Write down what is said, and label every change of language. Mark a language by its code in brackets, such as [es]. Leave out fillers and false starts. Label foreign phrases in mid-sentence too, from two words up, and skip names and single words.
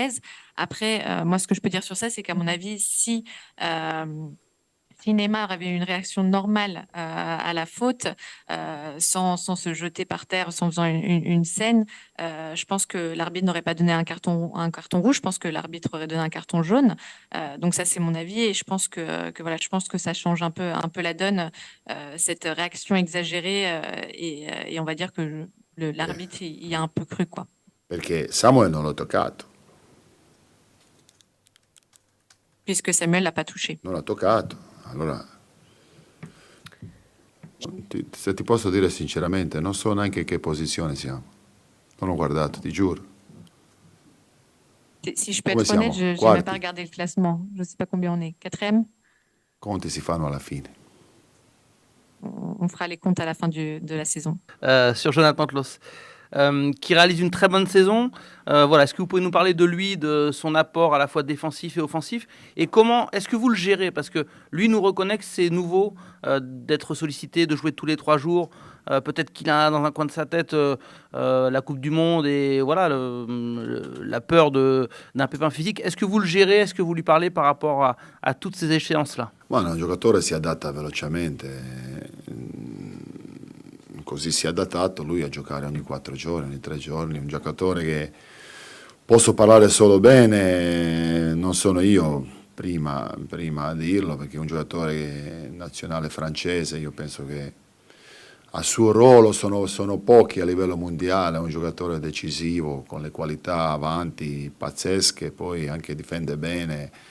[fr] Après, moi, ce que je peux dire sur ça, c'est qu'à mon avis, si si Neymar avait une réaction normale à la faute, sans se jeter par terre, sans faisant une scène, je pense que l'arbitre n'aurait pas donné un carton rouge. Je pense que l'arbitre aurait donné un carton jaune. Donc ça, c'est mon avis. Et je pense que voilà, je pense que ça change un peu la donne, cette réaction exagérée. Et on va dire que l'arbitre il y a un peu cru, quoi. [it] Perché Samuel non l'ho toccato, [fr] Puisque Samuel l'a pas touché. [it] non l'ha toccato. Allora, se ti posso dire sinceramente, non so neanche in che posizione siamo. Non ho guardato, ti giuro. [fr] Si je peux [it] Come [fr] être honnête, [it] siamo? [fr] je n'ai même [it] Quarti. [fr] pas regardé le classement. Je ne sais pas combien on est. Quatrième? [it] Conti si fanno alla fine. [fr] On fera les comptes à la fin de la saison. Sur Jonathan Tlos, qui réalise une très bonne saison. Voilà, est-ce que vous pouvez nous parler de lui, de son apport à la fois défensif et offensif, et comment est-ce que vous le gérez? Parce que lui nous reconnaît que c'est nouveau d'être sollicité, de jouer tous les 3 jours. Peut-être qu'il a dans un coin de sa tête la Coupe du Monde et voilà la peur d'un pépin physique. Est-ce que vous le gérez? Est-ce que vous lui parlez par rapport à toutes ces échéances-là? [it] Ma un giocatore si adatta velocemente, così si è adattato lui a giocare ogni 4 giorni, ogni 3 giorni, un giocatore che posso parlare solo bene, non sono io prima a dirlo, perché è un giocatore nazionale francese, io penso che a suo ruolo sono pochi a livello mondiale, è un giocatore decisivo, con le qualità avanti pazzesche, poi anche difende bene.